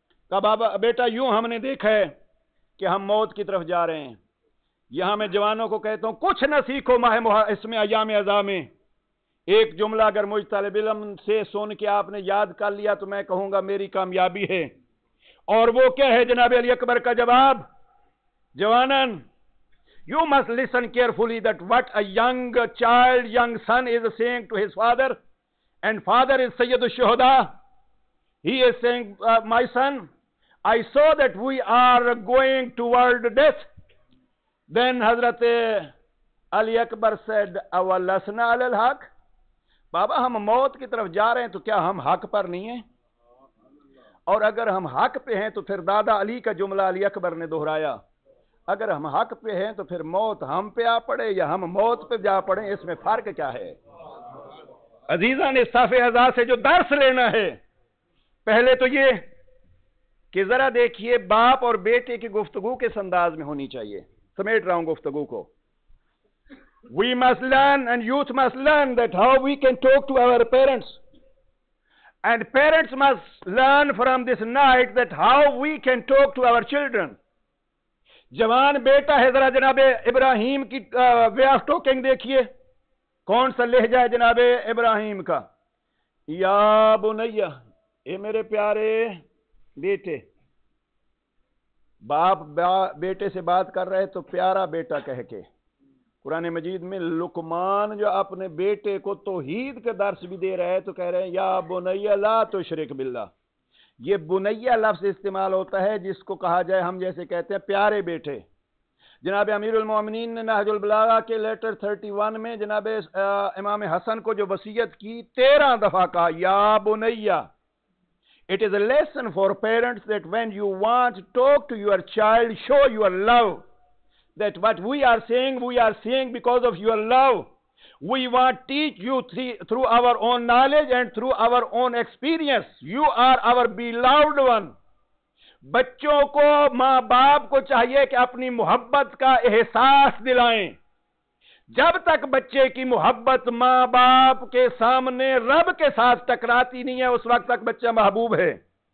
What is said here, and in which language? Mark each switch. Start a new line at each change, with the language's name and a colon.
Hindi: कहा, बाबा बेटा यूं हमने देखा है कि हम मौत की तरफ जा रहे हैं। यहां मैं जवानों को कहता हूं, कुछ न सीखो इसमें अयाम अज़ा में। एक जुमला अगर मुझ तालिब इल्म से सुन के आपने याद कर लिया तो मैं कहूंगा मेरी कामयाबी है। और वो क्या है? जनाब अली अकबर का जवाब, जवानन
English: you must listen carefully that what a young son is saying to his father, and father is Sayyid al-Shuhada. He is saying, my son, I saw that we are going toward death. Then Hazrat Ali Akbar said,
Arabic: awalasna alal haq?
Hindi: बाबा हम मौत की तरफ जा रहे हैं तो क्या हम हक पर नहीं हैं? और अगर हम हक पे हैं तो फिर दादा अली का जुमला अली अकबर ने दोहराया, अगर हम हक पे हैं तो फिर मौत हम पे आ पड़े या हम मौत पे जा पड़े, इसमें फर्क क्या है? अजीजा ने साफे अज़ा से जो दर्स लेना है, पहले तो ये कि जरा देखिए बाप और बेटे की गुफ्तगू किस अंदाज में होनी चाहिए। समेट रहा हूं गुफ्तगू को।
English: We must learn and youth must learn that how we can talk to our parents, and parents must learn from this night that how we can talk to our children.
Hindi: जवान बेटा है, जरा जनाब इब्राहिम की वे ऑफ टॉकिंग देखिए, कौन सा लहजा है जनाब इब्राहिम का। या बुनैया, ए मेरे प्यारे बेटे। बाप बेटे से बात कर रहे तो प्यारा बेटा कह के। कुरान मजीद में लुकमान जो अपने बेटे को तौहीद के दर्स भी दे रहे हैं तो कह रहे हैं
Arabic: या बुनैया ला तुशरिक बिल्लाह।
Hindi: ये बुनैया लफ्ज़ इस्तेमाल होता है जिसको कहा जाए, हम जैसे कहते हैं प्यारे बेटे। जनाब अमीरुल मोमिनीन ने नहजुल बलागा के लेटर 31 में जनाब इमाम हसन को जो वसीयत की 13 दफा कहा या बुनैया।
English: It is a lesson for parents that when you want to talk to your child, show your love, that what we are saying because of your love. We want to teach you through our own knowledge and through our own experience. You are our beloved one.
Hindi: बच्चों को माँ बाप को चाहिए कि अपनी मोहब्बत का एहसास दिलाएं। जब तक बच्चे की मोहब्बत माँ बाप के सामने रब के साथ टकराती नहीं है, उस वक्त तक बच्चा महबूब है।